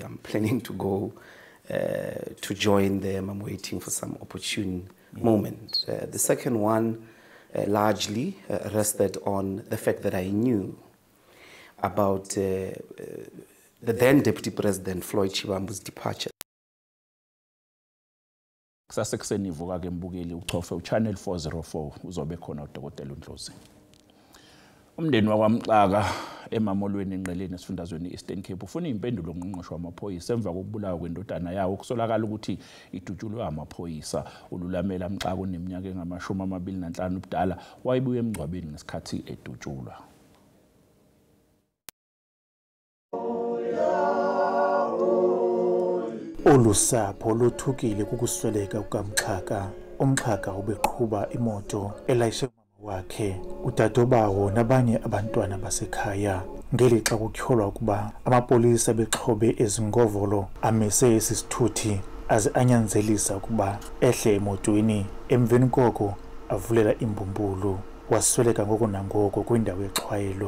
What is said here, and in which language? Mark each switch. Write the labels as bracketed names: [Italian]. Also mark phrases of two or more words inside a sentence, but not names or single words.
[English] I'm planning to go to join them. I'm waiting for some opportune moment. The second one largely rested on the fact that I knew about the then Deputy President Floyd Shivambu's departure. [Zulu] Kusasekuseni ivuka ke mbukeli uchofe uChannel 404 uzobe khona uDokotela uNdlozi. Umndeni wakwaMxaka emamolweni enqeleni esifundazweni Eastern Cape ufuna impendulo ngqongqosho wamaphoyisa emva kokubulawa kwendodana yawo kusolakala ukuthi idutshulwe amaphoyisa. Ululamela Mxaka oneminyaka engama-25 ubudala wayebuye emngcwabeni ngesikhathi edutshulwa. [Xhosa] Olusapho luthukile kukusweleka kukaMxaka. uMxaka ubeqhuba imoto elayishe umama wakhe, udadobawo nabanye abantwana basekhaya. Ngelixa kutyholwa ukuba amapolisa bexhobe ezingovolo amise esi sithuthi aze anyanzelisa ukuba ehle emotweni. Emveni koko avulela imbumbulu, wasweleka ngoko nangoko kwindawo exhwayelo.